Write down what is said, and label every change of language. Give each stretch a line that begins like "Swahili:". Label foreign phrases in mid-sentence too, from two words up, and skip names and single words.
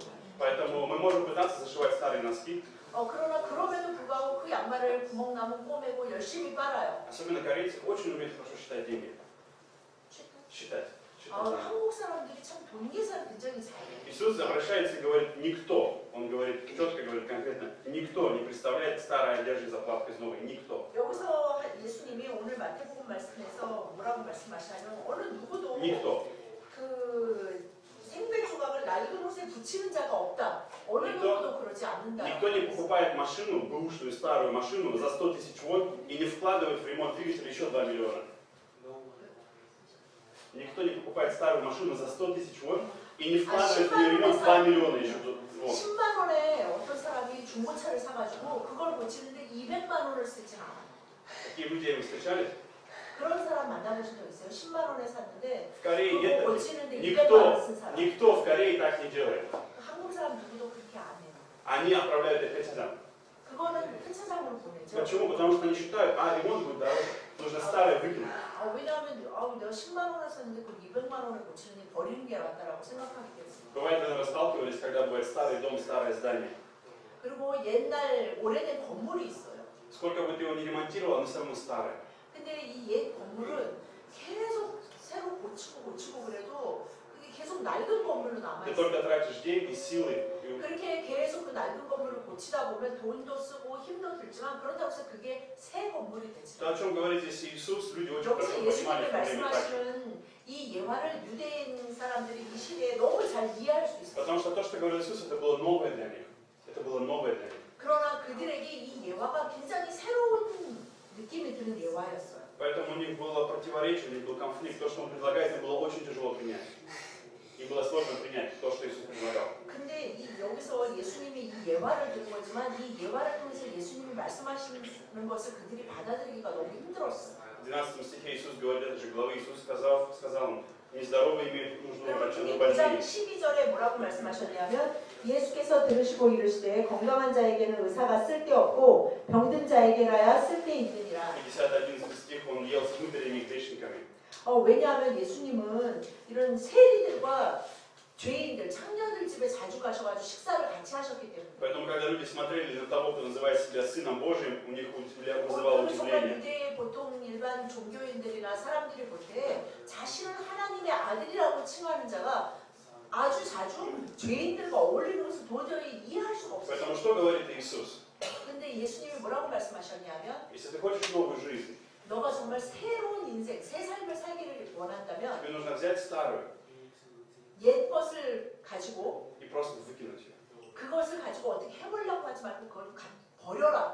Russian: Поэтому мы можем пытаться зашивать старые носки.
Korean: 그러나 그럼에도 불구하고 그 양말을 구멍 나면 꼬매고 열심히 빨아요.
Russian: Особенно корейцы очень умеют хорошо считать деньги. Считать.
Korean: 한국 사람들이 참 돈 계산 굉장히 잘해요.
Russian: Иисус обращается и говорит «никто». Он говорит, четко говорит конкретно, никто не представляет старой одежды заплаткой из новой. Никто.
Korean: 여기서 예수님이 오늘 마태복음 말씀에서 뭐라고 말씀하시냐면 어느 누구도
Russian: Никто.
Korean: 그 생배 조각을 낡은 옷에 붙이는 자가 없다. 어느 누구도 그러지 않는다.
Russian: Никто не покупает машину, бэушную старую машину за 100 тысяч вон и не вкладывает в ремонт двигателя еще 2 миллиона. Никто не покупает старую машину за 100 тысяч вон и не вкладывает в ее ремонт 2 миллиона еще вон.
Korean: 10만 원에 어떤 사람이 중고차를 사가지고 그걸 고치는데 200만 원을 쓰진 않아.
Russian: Такие люди вы встречали?
Korean: 그런 사람 만나보신 적 있어요? 10만 원에 샀는데
Russian: В Корее
Korean: 그거
Russian: нет.
Korean: 고치는데 200만 원 쓴 사람.
Russian: Никто в Корее так не делает.
Korean: 한국 사람 누구도 그렇게 안 해요.
Russian: Они отправляют это 회차장.
Korean: 그거는 회차장으로 보내죠.
Russian: Почему? Потому что они считают, ремонт будет дороже, нужно старое выкинуть.
Korean: 왜냐하면 내가 10만 원을 샀는데 그 200만 원을 고치는데 버리는 게 낫다라고 생각하기 때문에.
Russian: Бывает, наверное, сталкивались, когда бывает старый дом, старое здание.
Korean: 그리고 옛날 오래된 건물이 있어요.
Russian: Сколько бы ты его не ремонтировал, оно все равно старое.
Korean: 근데 이 옛 건물은 계속 새로 고치고 그래도 그게 계속 낡은 건물로
Russian: Ты
Korean: 남아있어요.
Russian: только тратишь деньги, силы.
Korean: 그렇게 계속 그 낡은 건물을 고치다 보면 돈도 쓰고 힘도 들지만 그렇다고 해서 그게 새 건물이 되지
Russian: То, о чем говорит здесь Иисус, люди очень
Korean: 여기서
Russian: хорошо понимали
Korean: 예수님이
Russian: в то время так.
Korean: 말씀하시는 이 예화를 유대인 사람들이 이 시대에 너무 잘 이해할 수 있어요.
Russian: Потому что то, что говорил Иисус, это было новое для них. Это было новое для них.
Korean: 그러나 그들에게 이 예화가 굉장히 새로운 느낌이 드는 예화였어요.
Russian: Поэтому у них было противоречие, у них был конфликт. То, что он предлагает, им было очень тяжело принять. Им было сложно принять то, что Иисус предлагал.
Korean: 근데 여기서 예수님이 이 예화를 들은 거지만 이 예화를 통해서 예수님이 말씀하시는 것을 그들이 받아들이기가 너무 힘들었어요.
Russian: В 12 стихе Иисус говорит, это же главы Иисус сказал им, нездоровые имеют нужду
Korean: 그리고
Russian: врача, но
Korean: 특히 9장
Russian: больные.
Korean: 12절에 뭐라고 말씀하셨냐면 예수께서 들으시고 이르시되 건강한 자에게는 의사가 쓸데없고 병든 자에게라야 쓸데있느니라.
Russian: 50-11 стих, он ел с мытарями и грешниками.
Korean: 왜냐하면 예수님은 이런 세리들과 죄인들, 창녀들 집에 자주 가셔가지고 식사를 같이 하셨기 때문에.
Russian: Поэтому, когда люди смотрели на того, кто называет себя Сыном Божьим, у них вызывало
Korean: 정말
Russian: удивление.
Korean: 유대의 보통 일반 종교인들이나 사람들이 볼 때 자신은 하나님의 아들이라고 칭하는 자가 아주 자주 죄인들과 어울리는 것을 도저히 이해할 수가 없어요.
Russian: Поэтому что говорит Иисус?
Korean: 근데 예수님이 뭐라고 말씀하셨냐면
Russian: Если ты хочешь новую жизнь,
Korean: 너가 정말 새로운 인생, 새 삶을 살기를 원한다면
Russian: тебе нужно взять старую
Korean: 옛 것을 가지고
Russian: и просто выкинуть ее.
Korean: 그것을 가지고 어떻게 해보려고 하지 말고 그걸 버려라